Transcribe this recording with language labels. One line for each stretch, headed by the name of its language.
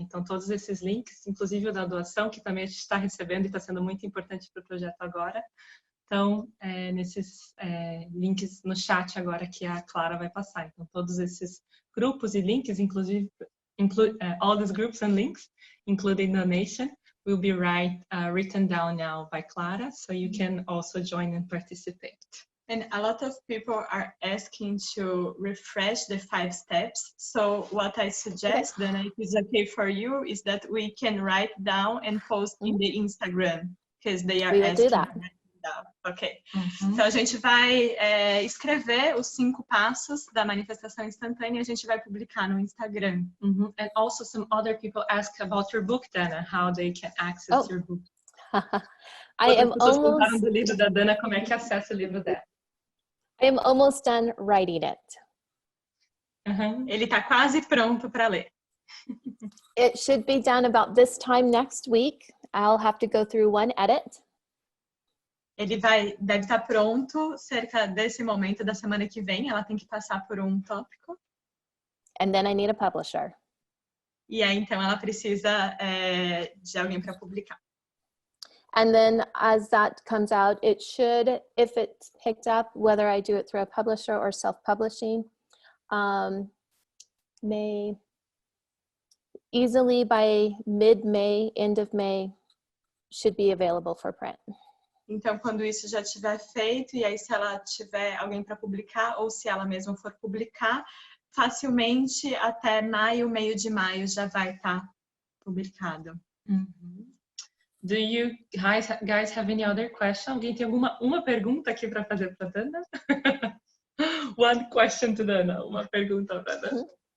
Portuguese: Então, todos esses links, inclusive o da doação, que também a gente está recebendo e está sendo muito importante para o projeto agora, estão nesses links no chat agora que a Clara vai passar. Então, todos esses grupos e links, inclusive,
English: all these groups and links, including donation, will be written down now by Clara, so you can also join and participate. And a lot of people are asking to refresh the 5 steps. So what I suggest, then if it's okay for you, is that we can write down and post in the Instagram, because they are asking. Do that. Ok.
Portuguese: Então a gente vai escrever os 5 passos da manifestação instantânea e a gente vai publicar no Instagram.
English: And also some other people ask about your book, Dawna, how they can access your book. I am almost
Portuguese: do livro da Dawna, como é que acessa o livro dela?
English: I am almost done writing it.
Portuguese: Ele está quase pronto para ler.
English: It should be done about this time next week. I'll have to go through one edit.
Portuguese: Ele deve estar pronto cerca desse momento da semana que vem. Ela tem que passar por um tópico.
English: And then I need a publisher.
Portuguese: E aí, então, ela precisa de alguém para publicar.
English: And then as that comes out, it should, if it's picked up, whether I do it through a publisher or self-publishing, may easily by mid-May, end of May, should be available for print.
Portuguese: Então, quando isso já estiver feito, e aí se ela tiver alguém para publicar, ou se ela mesma for publicar, facilmente até maio, meio de maio, já vai estar publicado.
English: Do you guys have any other question?
Portuguese: Alguém tem uma pergunta aqui para fazer para a Dawna?
English: One question to Dawna.
Portuguese: Uma pergunta para a Dawna.